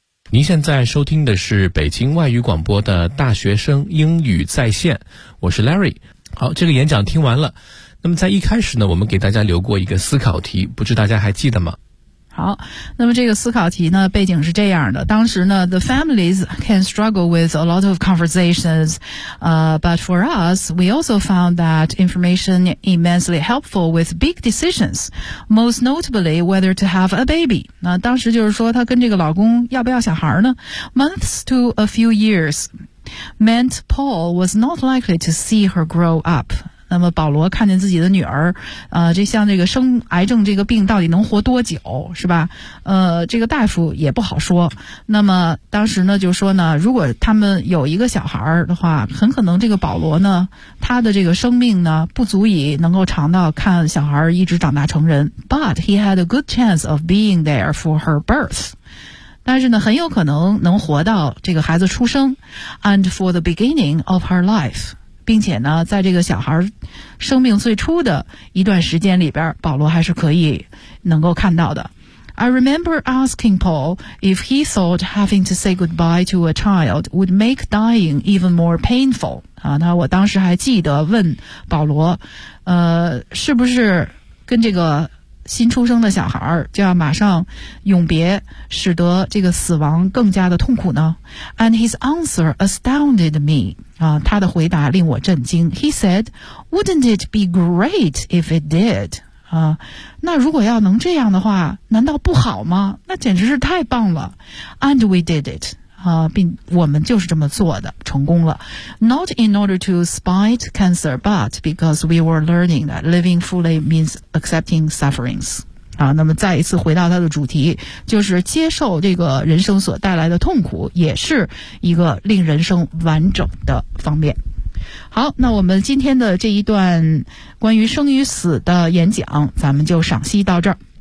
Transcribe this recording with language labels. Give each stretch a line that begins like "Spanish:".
Chinese: 您现在收听的是北京外语广播的大学生英语在线，我是 Larry。好，这个演讲听完了，那么在一开始呢，我们给大家留过一个思考题，不知大家还记得吗？好，那么这个思考题呢，背景是这样的。当时呢
English: ,the families can struggle with a lot of conversations, but for us, we also found that information immensely helpful with big decisions, most notably whether to have a baby.
Chinese: 那当时就是说他跟这个老公要不要小孩呢
English: ?months to a few years meant Paul was not likely to see her grow up.
Chinese: 那么保罗看见自己的女儿这像这个生癌症这个病到底能活多久是吧这个大夫也不好说。那么当时呢就说呢如果他们有一个小孩的话很可能这个保罗呢他的这个生命呢不足以能够尝到看小孩一直长大成人。
English: But he had a good chance of being there for her birth.
Chinese: 但是呢很有可能能活到这个孩子出生
English: and for the beginning of her life.
Chinese: 并且呢在这个小孩生命最初的一段时间里边保罗还是可以能够看到的。
English: I remember asking Paul if he thought having to say goodbye to a child would make dying even more painful.
Chinese: 啊那我当时还记得问保罗是不是跟这个新出生的小孩就要马上永别使得这个死亡更加的痛苦呢
English: And his answer astounded me.
Chinese: 他的回答令我震惊。
English: He said, wouldn't it be great if it did?
Chinese: 那如果要能这样的话难道不好吗那简直是太棒了。
English: And we did it.
Chinese: 并我们就是这么做的成功了。
English: Not in order to spite cancer, but because we were learning that living fully means accepting sufferings.
Chinese: 啊，那么再一次回到他的主题，就是接受这个人生所带来的痛苦，也是一个令人生完整的方面。好，那我们今天的这一段关于生与死的演讲，咱们就赏析到这儿。